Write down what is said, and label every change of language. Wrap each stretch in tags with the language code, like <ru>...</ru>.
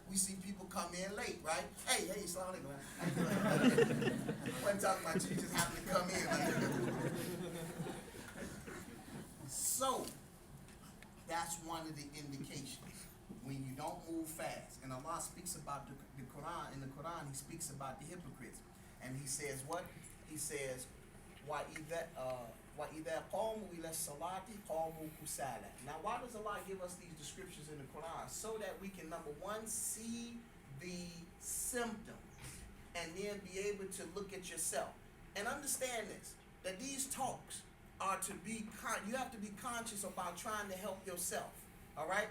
<en>We see people come in late, right? Hey, Islam alaikum. I wasn't talking about you, just happen to come in. So, That's one of the indications. When you don't move fast. And Allah speaks about the Quran. In the Quran, He speaks about the hypocrites. And He says what? He says,</en> <ar>وَإِذَا قَامُوا إِلَى الصَّلَاةِ قَامُوا كُسَالًا.</ar> <en>Now, why does Allah give us these descriptions in the Quran? So that we can, number one, see the symptoms and then be able to look at yourself. And understand this, that these talks are to be, you have to be conscious about trying to help yourself. All right?</en>